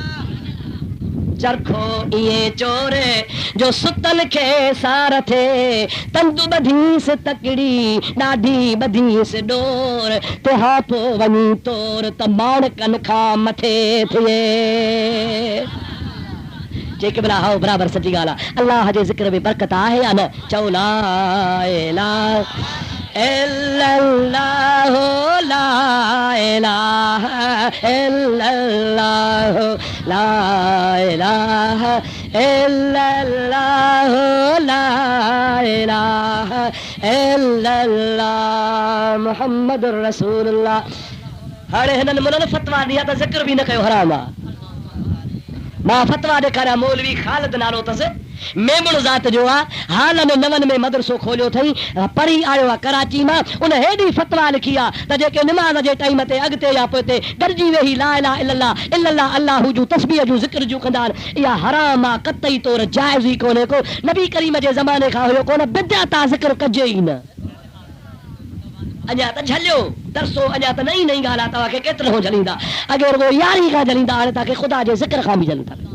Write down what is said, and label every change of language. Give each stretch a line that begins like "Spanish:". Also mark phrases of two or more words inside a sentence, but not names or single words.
Sindhi: चरखो ईअं चोर जो सुतनि खे सार थिए। तंदु ॿधीस तकड़ी ॾाढी ॿधीस डोर तिहा पोइ वञी तोर त माणकनि खां मथे थिए। जेके भला हाओ बराबर सची ॻाल्हि आहे। अल्लाह जे ज़िक्र में बरकत आहे या न?
Arabic: चओ لا إله إلا الله لا إله إلا الله لا إله إلا الله لا إله إلا الله محمد رسول الله.
Sindhi: हाणे हिननि मुननि फतवा ॾिया त ज़िक्र बि न कयो, हराम आहे। मां फतवा ॾेखारिया, मौलवी ख़ालिद नालो अथसि, मेमण ज़ात जो आहे। हाल में 9 में मदरसो खोलियो अथई, पढ़ी आयो आहे कराची मां। उन हेॾी फतवा लिखी आहे त जेके निमाज़ जे टाइम ते अॻिते या पोइते गॾिजी वेही
Arabic: لا إله إلا الله إلا الله
Sindhi: अल्लाह जूं तस्बीह जूं ज़िक्र जूं कंदा आहिनि, इहा हराम आहे, क़तई तौर जाइज़ ई कोन्हे को। नबी करीम जे ज़माने खां हुयो कोन, बिदअत आहे, ज़िक्र कजे ई न। अञा त झलियो दरसो, अञा त नई नई ॻाल्हि आहे। तव्हांखे केतिरो झलींदा? अॻे रुगो यारी खां झलींदा, हाणे तव्हांखे ख़ुदा जे ज़िक्र खां बि झलंदा।